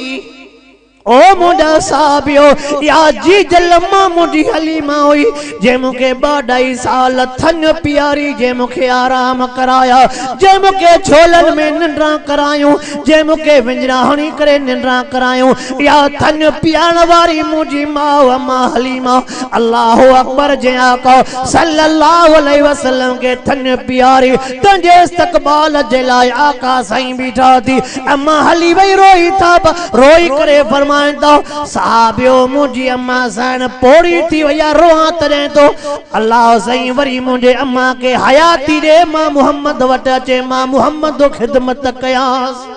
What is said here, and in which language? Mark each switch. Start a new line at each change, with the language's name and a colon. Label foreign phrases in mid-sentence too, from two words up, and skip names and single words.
Sindhi: ओ मुंहिंजा साहबियो या जी जलमा मुंहिंजी हलीमा हुई जे मूंखे 2-2.5 साल थन प्यारी जे मूंखे आराम कराया जे मूंखे झोलन में निंड्रा करायूं जे मूंखे विंजरा हणी करे निंड्रा करायूं या थन पियाण वारी मुंहिंजी माउ अम्मा हलीमा
Arabic: الله أكبر
Sindhi: जे आका
Arabic: صلى الله عليه وسلم
Sindhi: के थन प्यारी तुंहिंजे इस्तक़बाल जे लाइ आका साईं बीठा थी अम्मा हली वई रोई करे साहबियो मुंहिंजी अम्मा साइण पोड़ी थी वई रोआ तॾहिं तो अल्लाह साईं वरी मुंहिंजे अम्मा के हयाती ॾे मां मोहम्मद वटि अचे मां मोहम्मद खिदमत कयांस